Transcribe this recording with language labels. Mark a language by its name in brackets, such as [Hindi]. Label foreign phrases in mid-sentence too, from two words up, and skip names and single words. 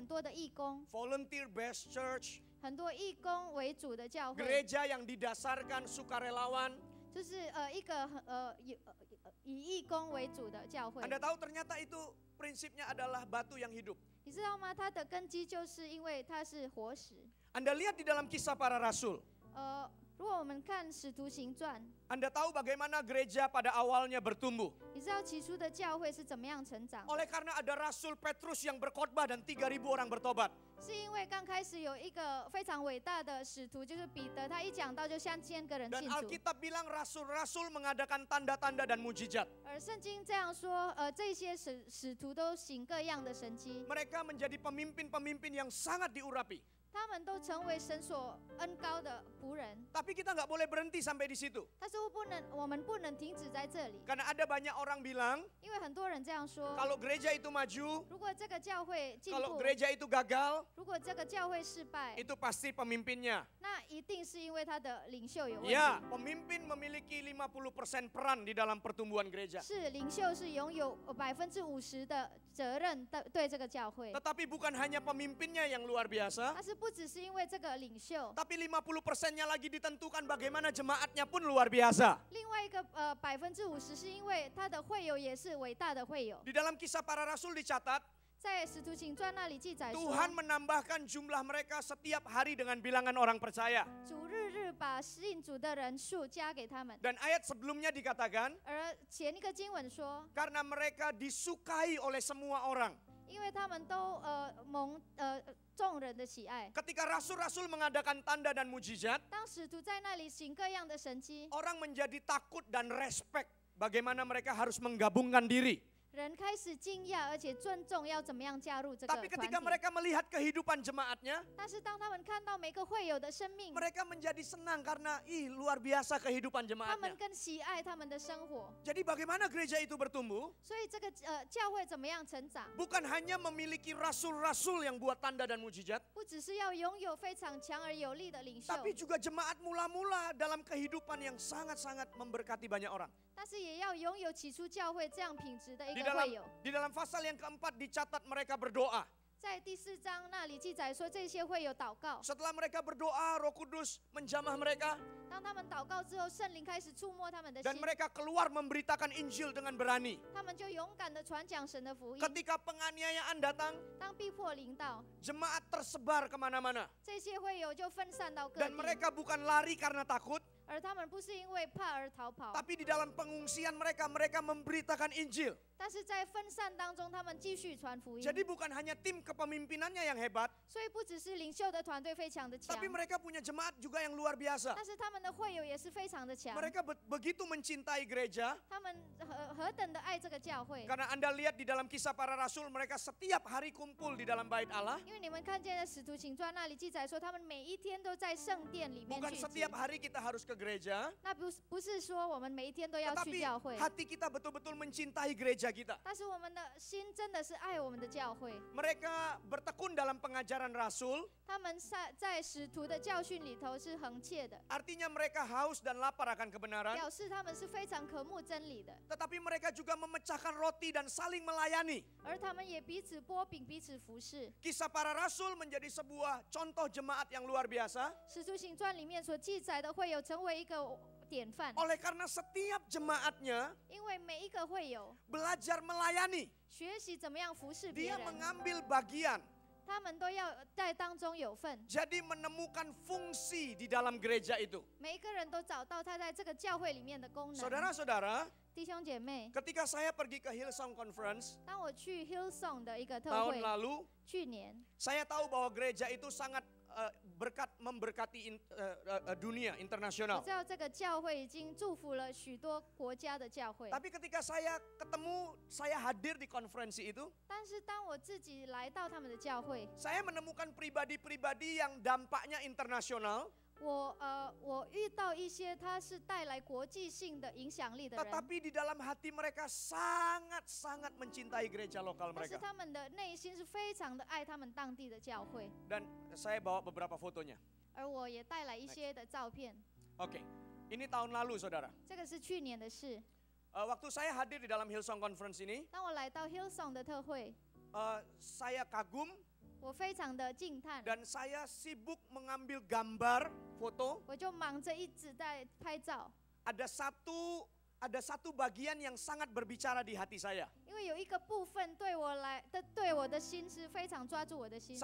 [Chinese] 多的义工， [English] volunteer based church, [Chinese] 很多义工为主的教会， [Indonesian] gereja yang didasarkan sukarelawan. [Chinese] 就是一个以义工为主的教会。 [Indonesian] Anda tahu ternyata itu prinsipnya adalah batu yang hidup. [Chinese] 你知道吗？它的根基就是因为它是活石。 [Indonesian] Anda lihat di dalam kisah para rasul. [Chinese] 如果我们看《使徒行传》， [Indonesian] Anda tahu bagaimana gereja pada awalnya bertumbuh. [Chinese] 你知道起初的教会是怎么样成长？ [Indonesian] Oleh karena ada Rasul Petrus yang berkhotbah dan 3.000 orang bertobat. [Chinese] 是因为刚开始有一个非常伟大的使徒，就是彼得，他一讲到就1000个人 [Indonesian] Dan [Chinese] 信主。 [Indonesian] Alkitab bilang rasul-rasul mengadakan tanda-tanda dan mujizat. [Chinese] 而圣经这样说，这些使徒都行各样的神迹， [Indonesian] Mereka menjadi pemimpin-pemimpin yang sangat diurapi. [Chinese] 他们都成为神所恩高的仆人。 [Indonesian] Tapi kita nggak boleh berhenti sampai di situ. [Chinese] 但是我们不能停止在这里， [Indonesian] Karena ada banyak orang bilang, [Chinese] 因为很多人这样说： [Indonesian] kalau gereja itu maju, [Chinese] 如果这个教会进 [Indonesian] kalau [Chinese] 步， [Indonesian] gereja itu gagal, [Chinese] 如果这个教会失败， [Indonesian] itu pasti pemimpinnya. [Chinese] 那一定是因为他的领袖有问题。 [Indonesian] Ya, pemimpin memiliki 50% peran di dalam pertumbuhan gereja. [Chinese] 是领袖是拥有50%的责任的对这个教会， [Indonesian] Tetapi bukan hanya pemimpinnya yang luar biasa, [Chinese] 但是不只是因为这个领袖， [Indonesian] tapi 50%-nya lagi ditentukan bagaimana jemaatnya pun luar biasa. [Chinese] 另外一个50%是因为他的会友也是伟大的会友。 [Indonesian] Di dalam kisah para rasul dicatat, [Chinese] 在使徒行传那里记载说， [Indonesian] Tuhan menambahkan jumlah mereka setiap hari dengan bilangan orang percaya. [Chinese] 主日把信主的人数加给他们。 [Indonesian] Dan ayat sebelumnya dikatakan, [Chinese] 而前一个经文说， [Indonesian] karena mereka disukai oleh semua orang. [Chinese] 因为他们都蒙众人的喜爱。 [Indonesian] Ketika rasul-rasul mengadakan tanda dan mujizat, [Chinese] 当使徒在那里行各样的神迹， [Indonesian] orang menjadi takut dan respect bagaimana mereka harus menggabungkan diri. [Chinese] 人开始惊讶，而且尊重要怎么样加入这个 [Indonesian] Tapi [Chinese] 团 [Indonesian] ketika [Chinese] 体。 [Indonesian] mereka melihat kehidupan jemaatnya, [Chinese] 但是当他们看到每个会友的生命， [Indonesian] mereka menjadi senang karena luar biasa kehidupan [Chinese] 他 [Indonesian] jemaatnya. [Chinese] 们更喜爱他们的生活。 [Indonesian] Jadi bagaimana gereja itu bertumbuh? [Chinese] 所以这个教会怎么样成长， [Indonesian] Bukan hanya memiliki rasul-rasul yang buat tanda dan mujizat, [Chinese] 不只是要拥有非常强而有力的领袖， [Indonesian] tapi juga jemaat mula-mula dalam kehidupan yang sangat-sangat memberkati banyak orang. [Chinese] 但是也要拥有起初教会这样品质的一 [Indonesian] Di [Chinese] 个 [Indonesian] dalam [Chinese] 会友。 [Indonesian] di dalam pasal yang keempat dicatat mereka berdoa. [Chinese] 在第4章那里记载说，这些会有祷告。 [Indonesian] Setelah mereka berdoa, Roh Kudus menjamah mereka [Chinese] 当他们祷告之后，圣灵开始触摸他们的 [Indonesian] dan [Chinese] 心， [Indonesian] mereka keluar memberitakan Injil dengan berani. [Chinese] 他们就勇敢的传讲神的福音。 [Indonesian] Ketika penganiayaan datang, [Chinese] 当逼迫临到， [Indonesian] jemaat tersebar kemana-mana. [Chinese] 这些会友就分散到各 [Indonesian] Dan [Chinese] 地， [Indonesian] mereka bukan lari karena takut, [Chinese] 而他们不是因为怕而逃跑， [Indonesian] tapi di dalam pengungsian mereka memberitakan Injil. [Chinese] 但是在分散当中，他们继续传福音。 [Indonesian] Jadi bukan hanya tim kepemimpinannya yang hebat, [Chinese] 所以不只是领袖的团队非常的强， [Indonesian] tapi mereka punya jemaat juga yang luar biasa. [Chinese] 但是他们的会友也是非常的强。 [Indonesian] Mereka begitu mencintai gereja, [Chinese] 他们何等的爱这个教会， [Indonesian] karena Anda lihat di dalam kisah para rasul, mereka setiap hari kumpul di dalam bait Allah. [Chinese] 因为你们看见在使徒行传那里记载说，他们每一天都在圣殿里面 [Indonesian] Bukan [Chinese] 聚集。 [Indonesian] setiap hari kita harus ke gereja, [Chinese] 那不是说我们每一天都要去 [Indonesian] tetapi [Chinese] 教会， [Indonesian] hati kita betul-betul mencintai gereja kita. [Chinese] 但是我们的心真的是爱我们的教会。 [Indonesian] Mereka bertekun dalam pengajaran rasul, [Chinese] 他们在使徒的教训里头是恒切的， [Indonesian] artinya mereka haus dan lapar akan kebenaran. [Chinese] 表示他们是非常渴慕真理的， [Indonesian] Tetapi mereka juga memecahkan roti dan saling melayani. [Chinese] 而他们也彼此拨饼，彼此服侍。 [Indonesian] Kisah para rasul menjadi sebuah contoh jemaat yang luar biasa. [Chinese] 使徒行传里面所记载的会有成为一个典范， [Indonesian] Oleh karena setiap jemaatnya [Chinese] 因为每一个会友 [Indonesian] belajar melayani. [Chinese] 学习怎么样服侍别 [Indonesian] Dia [Chinese] 人， [Indonesian] mengambil bagian. [Chinese] 他们都要在当中有份。 [Indonesian] Jadi menemukan fungsi di dalam gereja itu. [Chinese] 每一个人都找到他在这个教会里面的功能。 [Indonesian] Saudara-saudara, [Chinese] 弟兄姐妹， [Indonesian] ketika saya pergi ke Hillsong Conference [Chinese] 当我去 Hillsong 的一个特 [Indonesian] tahun [Chinese] 会， [Indonesian] lalu, [Chinese] 去年 [Indonesian] saya tahu bahwa gereja itu sangat memberkati dunia [Chinese] 我 [Indonesian] internasional. [Chinese] 知道这个教会已经祝福了许多国家的教会， [Indonesian] Tapi ketika saya hadir di konferensi itu, [Chinese] 但是当我自己来到他们的教会， [Indonesian] saya menemukan pribadi-pribadi yang dampaknya internasional, [Chinese] 我遇到一些他是带来国际性的影响力的人， [Indonesian] tetapi di dalam hati mereka sangat-sangat mencintai gereja lokal [Chinese] 但是 [Indonesian] mereka. [Chinese] 他们的内心是非常的爱他们当地的教会， [Indonesian] Dan saya bawa beberapa fotonya. [Chinese] 而我也带来一些的照片。 [Indonesian] Oke, ini tahun lalu saudara. [Chinese] 这个是去年的事。 [Indonesian] Waktu saya hadir di dalam Hillsong Conference ini, [Chinese] 当我来到 Hillsong 的特会， [Indonesian] saya kagum [Chinese] 我非常的惊叹， [Indonesian] Dan saya sibuk mengambil gambar, foto. [Chinese] 我就忙着一直在拍照， [Indonesian] Ada satu bagian yang sangat berbicara di hati saya. [Chinese] 因为有一个部分对我的心是非常抓住我的心，